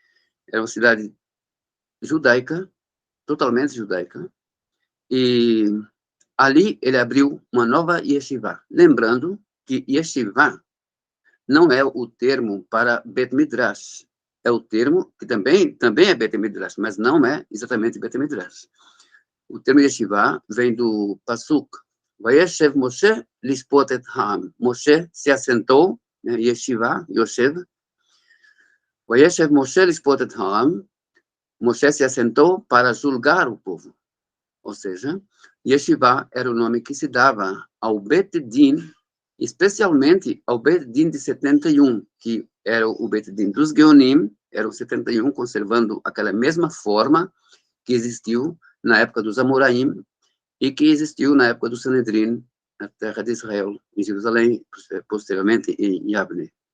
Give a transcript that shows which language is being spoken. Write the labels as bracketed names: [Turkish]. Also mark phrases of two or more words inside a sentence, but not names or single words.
[Portuguese] Era uma cidade judaica, totalmente judaica, e ali ele abriu uma nova yeshiva. Lembrando que yeshiva não é o termo para [Hebrew] בית מדרש. [Portuguese] É o termo que também é [Hebrew] בית מדרש, [Portuguese] mas não é exatamente [Hebrew] בית מדרש. [Portuguese] O termo yeshiva vem do Pasuk. [Hebrew] וישב משה לשפט את העם. [Portuguese] Moshe se assentou, né, [Hebrew] ישיבה, יושב. וישב משה לשפט את העם. [Portuguese] Moshe se assentou para julgar o povo. Ou seja, yeshiva era o nome que se dava ao [Hebrew] בית דין, [Portuguese] especialmente ao [Hebrew] בית דין [Portuguese] de 71, que era o [Hebrew] בית דין [Portuguese] dos Geonim, eram 71, conservando aquela mesma forma que existiu na época dos Amoraim e que existiu na época do Sanedrim, na terra de Israel, em Jerusalém, posteriormente em Yavne.